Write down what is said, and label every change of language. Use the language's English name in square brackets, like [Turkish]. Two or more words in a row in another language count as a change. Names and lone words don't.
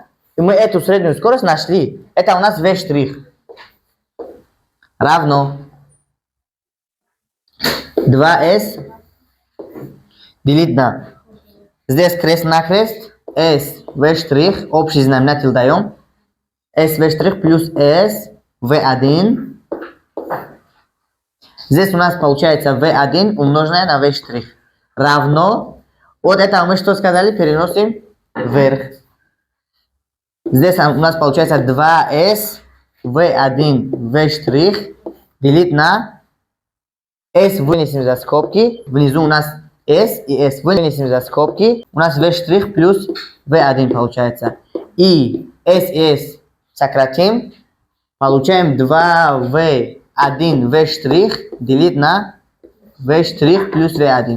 [Russian] И мы эту среднюю скорость нашли. Это у нас v' равно 2s делить на... Здесь крест-накрест, s v', общий знаменатель даем. s v' плюс s v1. Здесь у нас получается v1 умноженное на v' равно. Вот это мы что сказали? Переносим вверх. Здесь у нас получается 2s v1 v' делить на s вынесем за скобки. Внизу у нас s и s вынесем за скобки. У нас v' плюс v1 получается. И s сократим. Получаем 2v1 v' делить на v' плюс v1.